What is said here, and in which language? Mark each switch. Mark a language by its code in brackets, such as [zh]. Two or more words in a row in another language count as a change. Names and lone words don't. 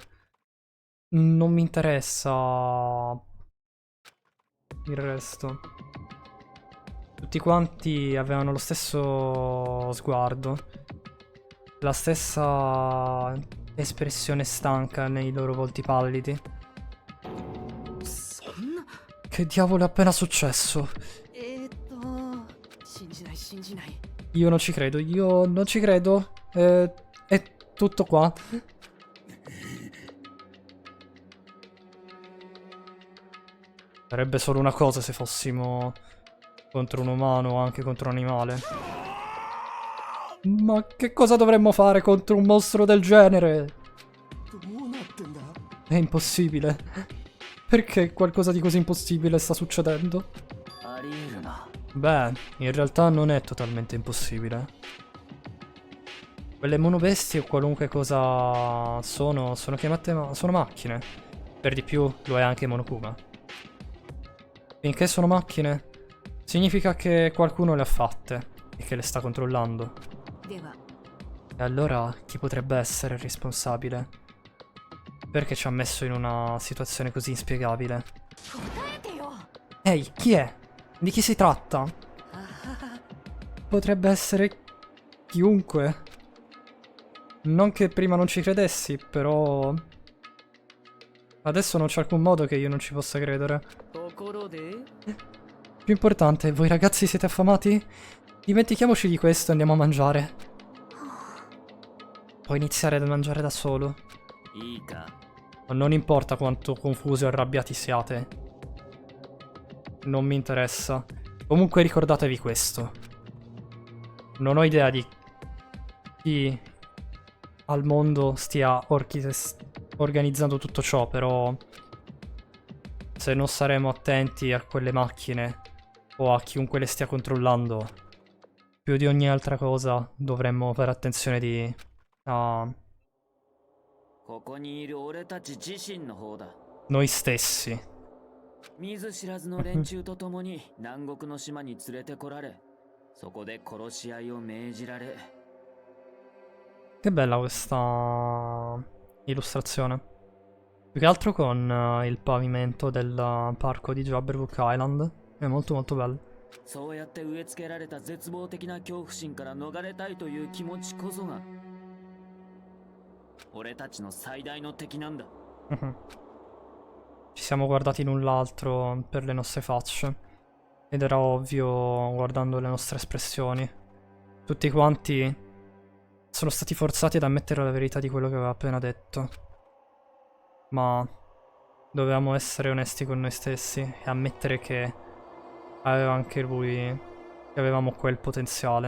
[it] Non mi interessa il resto. Tutti quanti avevano lo stesso sguardo, la stessa espressione stanca nei loro volti pallidi. Che diavolo è appena successo? [ja] 信じない信じない。 [it] Io non ci credo, io non ci credo. È tutto qua. Sarebbe solo una cosa se fossimo contro un umano o anche contro un animale. Ma che cosa dovremmo fare contro un mostro del genere? [ja] どうなってんだ？ [it] È impossibile. Perché qualcosa di così impossibile sta succedendo? [ja] ありえるな。 [it] Beh, in realtà non è totalmente impossibile. Quelle monobestie o qualunque cosa sono chiamate sono macchine. Per di più lo è anche Monokuma. Finché sono macchine, significa che qualcuno le ha fatte e che le sta controllando. [ja] では [it] E allora chi potrebbe essere il responsabile? Perché ci ha messo in una situazione così inspiegabile? [ja] 答えてよ。 [it] Ehi, chi è? Di chi si tratta? Potrebbe essere chiunque. Non che prima non ci credessi, però... Adesso non c'è alcun modo che io non ci possa credere. [ja] ところで [it] Più importante, voi ragazzi siete affamati? Dimentichiamoci di questo e andiamo a mangiare. Puoi iniziare ad mangiare da solo. [ja] いいか。 [it] Non importa quanto confusi o arrabbiati siate. Non mi interessa. Comunque ricordatevi questo. Non ho idea di chi al mondo stia organizzando tutto ciò, però se non saremo attenti a quelle macchine o a chiunque le stia controllando, più di ogni altra cosa dovremmo fare attenzione a [ja] ここにいる俺たち自身の方だ。 [it] noi stessi. [ja] 見ず知らずの連中と共に南国の島に連れてこられ、そこで殺し合いを命じられ。 [it] Che bella questa illustrazione. Più che altro con il pavimento del parco di Jabberwock Island. È molto molto bello. [ja] そうやって植え付けられた絶望的な恐怖心から逃れたいという気持ちこそが俺たちの最大の敵なんだ。 [it] Ci siamo guardati l'un l'altro per le nostre facce. Ed era ovvio guardando le nostre espressioni. Tutti quanti sono stati forzati ad ammettere la verità di quello che aveva appena detto. Ma dovevamo essere onesti con noi stessi e ammettere che aveva anche lui, che avevamo quel potenziale.